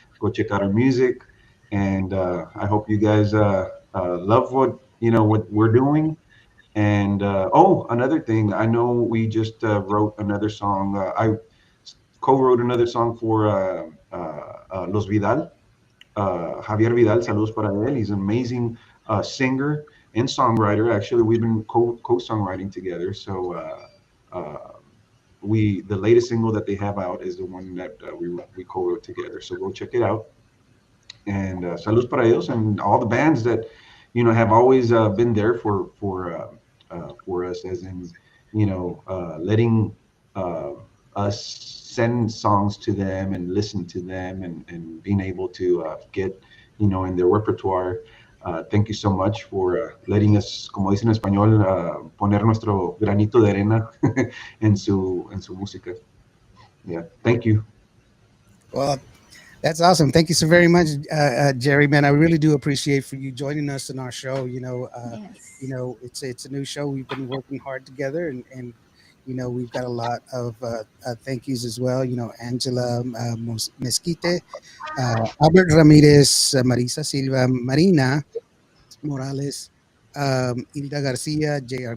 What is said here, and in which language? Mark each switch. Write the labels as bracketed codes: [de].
[en] Go check out her music, and I hope you guys love what we're doing. And another thing, I know we just wrote another song. I co-wrote another song for Los Vidal. [es] Javier Vidal, saludos para él. [en] He's an amazing singer and songwriter. Actually, we've been co-songwriting together. So the latest single that they have out is the one that we co-wrote together. So go check it out. And [es] saludos para ellos [en] and all the bands that have always been there for us, as in letting us send songs to them and listen to them, and being able to get in their repertoire. Thank you so much for letting us, [es] como dicen en español, poner nuestro granito de arena en su música. [en] Yeah, thank you. Well, that's awesome. Thank you so very much, Jerry. Man, I really do appreciate for you joining us in our show. Yes. It's a new show. We've been working hard together, and we've got a lot of thank yous as well. Angela Mesquite, Albert Ramirez, Marisa Silva, Marina Morales, Hilda Garcia, J.R.